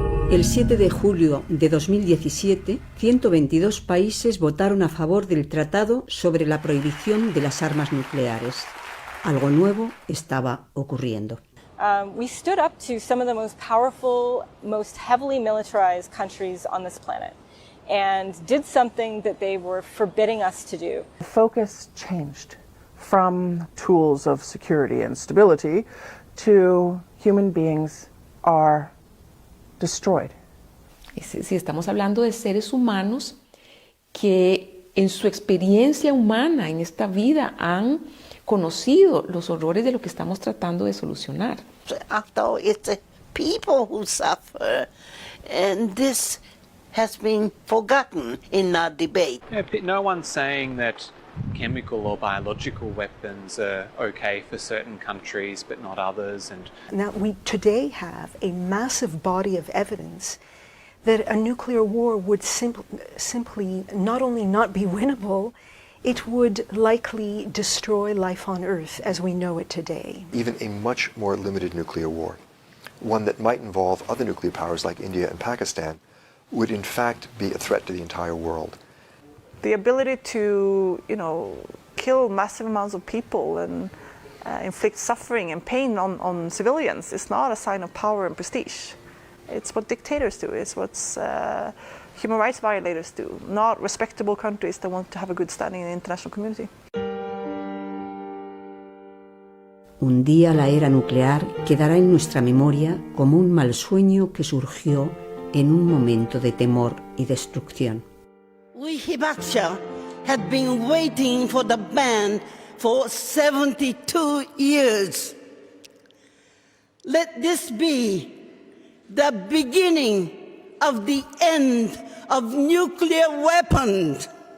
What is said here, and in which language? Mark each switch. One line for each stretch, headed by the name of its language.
Spanish: El 7 de julio de 2017, 122 países votaron a favor del Tratado sobre la prohibición de las armas nucleares. Algo nuevo estaba ocurriendo.
English: We stood up to some of the most powerful, most heavily militarized countries on this planet and did something that they were forbidding us to do. The focus changed from tools of security and stability to human beings are destroyed.
Spanish: Sí, estamos hablando de seres humanos que en su experiencia humana, en esta vida, han conocido los horrores de lo que estamos tratando de solucionar.
English: Although it's the people who suffer, and this has been forgotten in our debate. No one's saying that chemical or biological weapons are okay for certain countries but not others. And now we today have a massive body of evidence that a nuclear war would simply not only not be winnable, it would likely destroy life on Earth as we know it today. Even a much more limited nuclear war, one that might involve other nuclear powers like India and Pakistan, would in fact be a threat to the entire world. The ability to, kill massive amounts of people and inflict suffering and pain on civilians is not a sign of power and prestige. It's what dictators do. It's what human rights violators do, not respectable countries that want to have a good standing in the international community.
Spanish: Un día la era nuclear quedará en nuestra memoria como un mal sueño que surgió en un momento de temor y destrucción.
English: We Hibakusha had been waiting for the ban for 72 years. Let this be the beginning of the end of nuclear weapons.